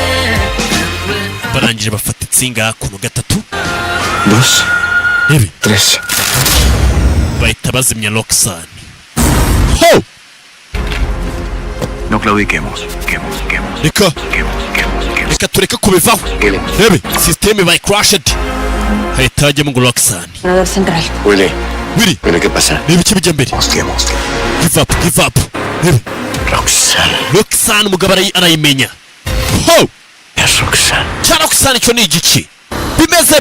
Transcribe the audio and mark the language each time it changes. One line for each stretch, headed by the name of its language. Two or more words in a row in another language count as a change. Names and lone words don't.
Kinyarwanda: Barangije bafata insinga hakuno gatatu. 2, Rebe 3. bahita bazimya Roxanne. Ho!
Spanish: No claudiquemos.
Kinyarwanda: Reka tureke kubivaho. Rebe
English: system by crashed.
Kinyarwanda: Hahita hajyamo ngo Roxanne.
Spanish: Operador central. Willy, Willy, ¿qué pasa?
Kinyarwanda: reba iki bijya mbere.
English: Give up.
Kinyarwanda: Rebe Roxanne umugabo arayimenya. Ho!
Spanish: Es Roxanne.
Kinyarwanda: Cya Roxanne cyo ni igiki? Bimeze